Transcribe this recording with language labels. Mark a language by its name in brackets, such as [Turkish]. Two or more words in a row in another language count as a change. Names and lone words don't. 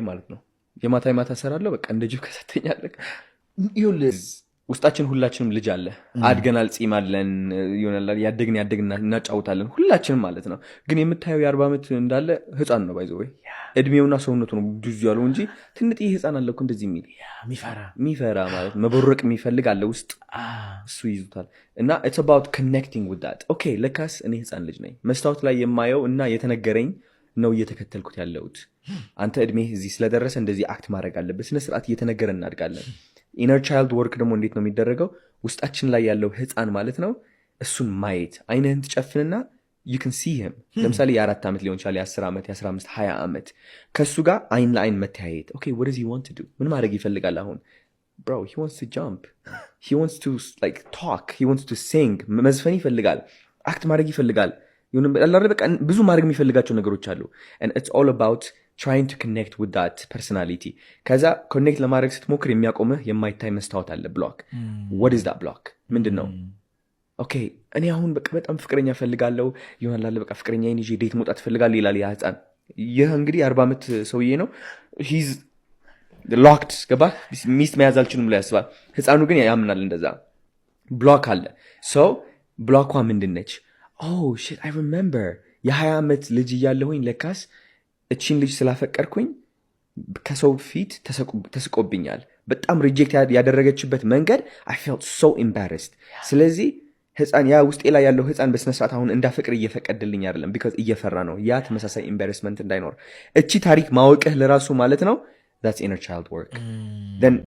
[Amharic] ማለት ነው የማታ ሰራለሁ በቃ እንደ ጅብ ከሰተኛለህ ይኸውልህ ውስጣችን ሁላችንም ልጅ አለ አድገናል ጺም አለን ይሆናል ያደግን እናጫውታለን ሁላችንም ማለት ነው ግን የምታየው የ40 ዓመት እንዳለ ህፃን ነው ባይዘው እድሜውና ሰውነቱ ነው ብዙ ያለው እንጂ ትንጥ ህፃን አለ እኮ እንደዚህ የሚል ሚፈራ ማለት መበረቅ የሚፈልግ አለ ውስጥ እሱ ይዙታል እና [English] it's about connecting with that okay [Amharic] ለካስ እኔ ህፃን ልጅ ነኝ መስታወት ላይ የማየው እና የተነገረኝ ነው እየተከተልኩት ያለሁት አንተ እድሜ እዚህ ስለደረሰ እንደዚህ አክት ማድረግ አለበት ስነ ስርዓት እየተነገረ እናድጋለን [English] inner child work [Amharic] ደግሞ እንዴት ነው የሚደረገው ውስጣችን ላይ ያለው ህፃን ማለት ነው እሱን ማየት አይነን ትጨፍንና [English] you can see him [Amharic] ለምሳሌ የ4 ዓመት ሊሆን ይችላል የ10 ዓመት የ15 20 ዓመት ከሱ ጋር አይን ለአይን መተያየት [English] okay what does he want to do [Amharic] ምን ማድረግ ይፈልጋል አሁን [English] bro he wants to jump he wants to like talk he wants to sing [Amharic] መዝፈን ይፈልጋል አክት ማድረግ ይፈልጋል በቃ ብዙ ማድረግ የሚፈልጋቸው ነገሮች አሉ [English] and it's all about trying to connect with that personality [Amharic] ከዛ connect ለማድረግ ስትሞክር የሚያቆምህ የማይታይ መስታወት አለ block [English] what is that block [Amharic] ምንድነው okay እኔ አሁን በጣም ፍቅረኛ ፈልጋለሁ ይሆናል በቃ ፍቅረኛዬን ይዤ ዴት መውጣት ፈልጋለሁ ይላል ያ ህፃን ይሄ እንግዲህ 40 ዓመት ሰውዬ ነው [English] he's locked [Amharic] ገባ ሚስት መያዝ አልችልም ብሎ ያስባል ህፃኑ ግን ያምናል እንደዛ block አለ [English] so block [Amharic] ምንድነች [English] oh shit I remember [Amharic] የ20 ዓመት ልጅ እያለሁኝ ለካስ እቺን ልጅ ስላፈቀርኩኝ ከሰው ፊት ተስቆብኛል በጣም ሪጀክት ያደረገችበት መንገድ [English] I felt so embarrassed [Amharic] ስለዚህ ህፃን ያ ውስጤ ላይ ያለው ህፃን በስነ ስርዓት አሁን እንዳፈቅር እየፈቀደልኝ አይደለም because እየፈራ ነው ያ ተመሳሳይ embarrassment እንዳይኖር እቺ ታሪክ ማወቅህ ለራሱ ማለት ነው [English] that's inner child work then